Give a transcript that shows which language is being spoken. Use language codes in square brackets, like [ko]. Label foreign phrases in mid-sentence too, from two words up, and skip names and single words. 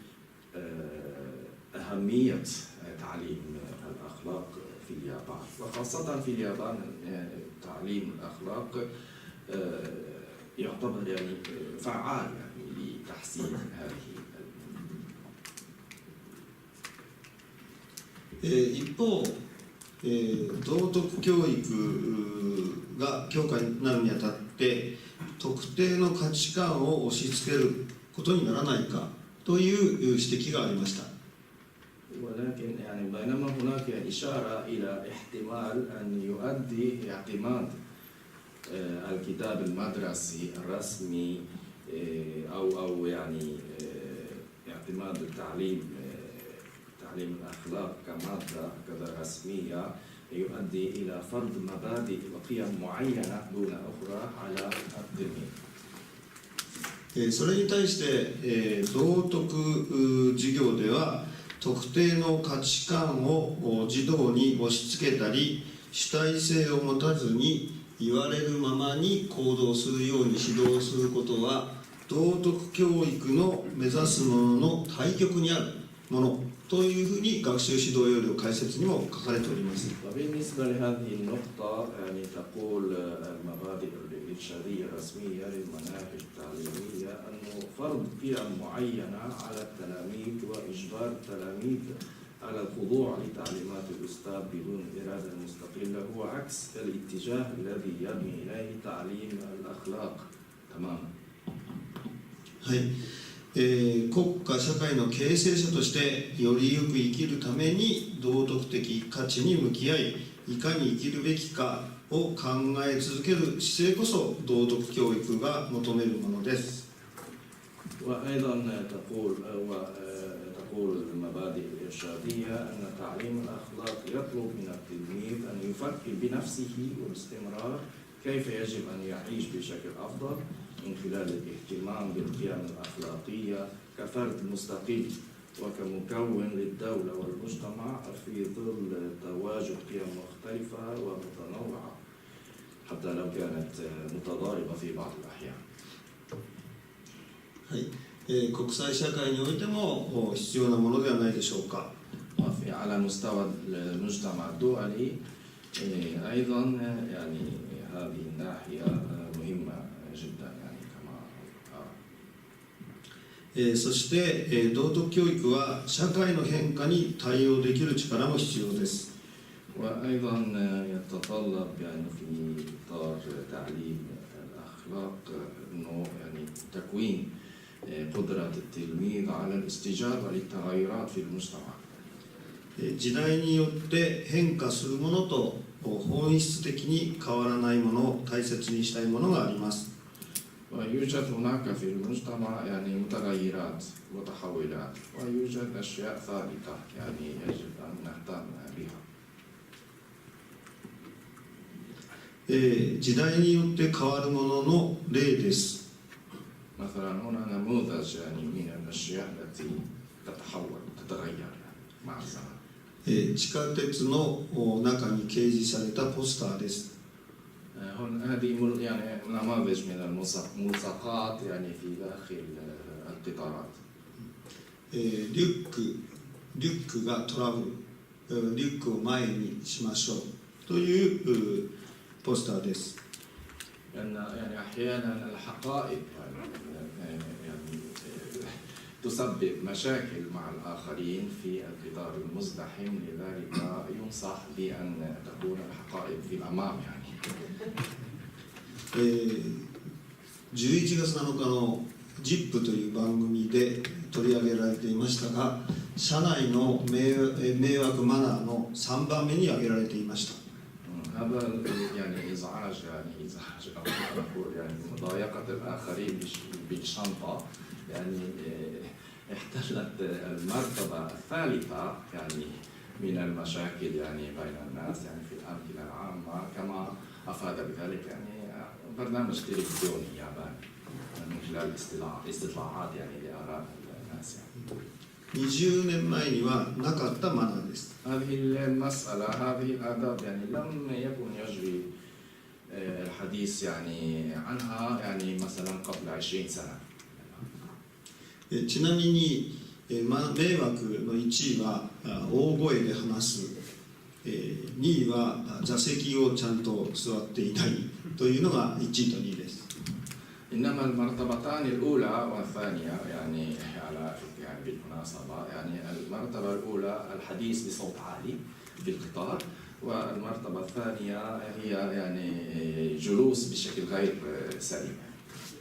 [ar] أهمية تعليم الأخلاق في اليابان، وخاصة في اليابان تعليم الأخلاق يعتبر يعني فعال يعني لتحسين هذه. [ja] 一方、道徳教育が強化になるにあたって特定の価値観を押し付けることにならないかという指摘がありました。 [ar] ولكن يعني بينما هناك إشارة إلى احتمال أن يؤدي اعتماد الكتاب المدرسي الرسمي أو يعني اعتماد تعليم الأخلاق كمادة كذا رسمية يؤدي إلى فرض مبادئ وقيم معينة دون أخرى على التلميذ. [ja] それに対して、道徳授業では特定の価値観を児童に押し付けたり主体性を持たずに言われるままに行動するように指導することは道徳教育の目指すものの対極にあるものというふうに学習指導要領解説にも書かれております。 [ar] وبالنسبة لهذه النقطة يعني تقول المبادئ الإرشادية الرسمية للمناهج التعليمية أنه فرض قيم معينة على التلاميذ وإجبار التلاميذ على الخضوع لتعليمات الأستاذ بدون إرادة مستقلة هو عكس الاتجاه الذي يبني إليه تعليم الأخلاق تماما. [ja] はい、国家社会の形成者としてよりよく生きるために道徳的価値に向き合いいかに生きるべきかを考え続ける姿勢こそ道徳教育が求めるものです。 [ar] وأيضا تقول المبادئ الإرشادية أن تعليم الأخلاق يطلب من التلميذ أن يفكر بنفسه وباستمرار كيف يجب أن يعيش بشكل أفضل من خلال الاهتمام بالقيم الأخلاقية كفرد مستقل وكمكون للدولة والمجتمع في ظل تواجد قيم مختلفة ومتنوعة حتى لو كانت متضاربة في بعض الأحيان. [ja] はい、国際社会においても必要なものではないでしょうか。 [ar] على مستوى المجتمع الدولي أيضا يعني هذه الناحية مهمة جدا يعني كما أرى. [ja] そして、道徳教育は社会の変化に対応できる力も必要です。 [ar] وأيضا يتطلب يعني في إطار تعليم الأخلاق إنه يعني تكوين قدرة التلميذ على الاستجابة للتغيرات في المجتمع. [ja] 時代によって変化するものと本質的に変わらないものを大切にしたいものがあります。 [ar] ويوجد هناك في المجتمع يعني متغيرات وتحولات ويوجد أشياء ثابتة يعني يجب أن نهتم بها. [ja] 時代によって変わるものの例です。 [ar] مثلا هنا نموذج يعني من الأشياء التي تتحول تتغير مع الزمن. [ja] 地下鉄の中に掲示されたポスターです。 [ar] هذه يعني نماذج من الملصقات يعني في داخل القطارات. [ja] リュックがトラブル、リュックを前にしましょうというポスターです。 [ar] لأن يعني أحيانا الحقائب يعني تسبب مشاكل مع الآخرين في القطار المزدحم لذلك ينصح بأن تكون الحقائب في الأمام يعني. [ja] 11 月7日の ZIP という番組で取り上げられていましたが、車内の迷惑マナーの3番目に挙げられていました。 [ar] هذا يعني إزعاج أو نقول يعني مضايقة الآخرين بالشنطة يعني احتلت المرتبة الثالثة يعني من المشاكل يعني بين الناس يعني في الأمكنة العامة كما أفاد بذلك يعني برنامج تلفزيوني ياباني من خلال استطلاعات يعني لآراء الناس يعني. [ja] 20 年前にはなかったマナーです。 [ar] هذه المسألة هذه الآداب يعني لم يكن يجري الحديث يعني عنها يعني مثلا قبل 20 سنة. [ja] ちなみに迷惑の1位は大声で話す、2位は座席をちゃんと座っていないというのが1位と2位です。 [ar] إنما المرتبتان الأولى والثانية يعني على يعني بالمناسبة يعني المرتبة الأولى الحديث بصوت عالي في القطار والمرتبة الثانية هي يعني جلوس بشكل غير سليم.